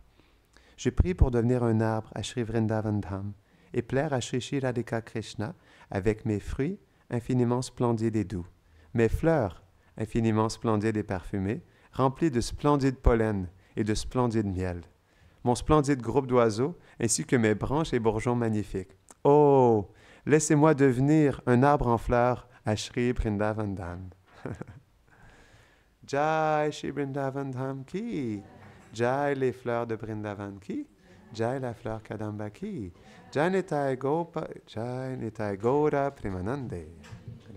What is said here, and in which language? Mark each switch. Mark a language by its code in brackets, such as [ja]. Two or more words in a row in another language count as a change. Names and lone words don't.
[fr] Je prie pour devenir un arbre à Sri Vrindavan Dham et plaire à Sri Sri Radhika Krishna avec mes fruits infiniment splendides et doux, mes fleurs infiniment splendides et parfumées, remplies de splendides pollen et de splendides miel, mon splendide groupe d'oiseaux ainsi que mes branches et bourgeons magnifiques. Oh, laissez-moi devenir un arbre en fleurs à Sri Vrindavan Dham. » [hi] जय श्री वृन्दावन धाम की, Jai [fr] les fleurs de [hi] Vrindavan ki, Jai [fr] la fleur [hi] Kadamba ki, जय निताई गौर प्रेमानन्दे.